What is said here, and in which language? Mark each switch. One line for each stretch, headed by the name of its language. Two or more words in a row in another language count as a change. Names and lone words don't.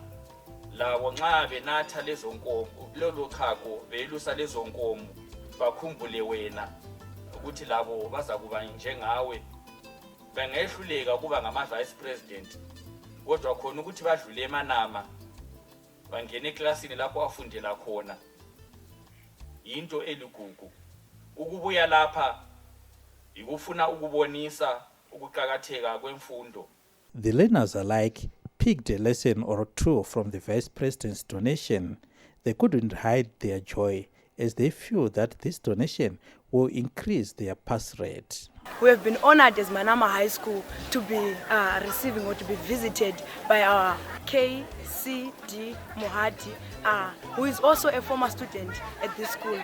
North Ndebele: labo nxa benatha lezo nkomo lolo chago belusa lezo nkomo bakhumbule wena ukuthi labo bazakuba njengawe bengehluleka kuba ngama
English: Vice President
North Ndebele: kodwa khona ukuthi badlule eManama bangene eklasini lapho afundela khona into eligugu. Ukubuya lapha ikufuna ukubonisa ukuqhakatheka kwemfundo.
English: The learners alike picked a lesson or two from the Vice President's donation. They couldn't hide their joy as they feel that this donation will increase their pass rate. We have been honored as Manama High School to be receiving or to be visited by our KCD Mohadi, who is also a former student at this school.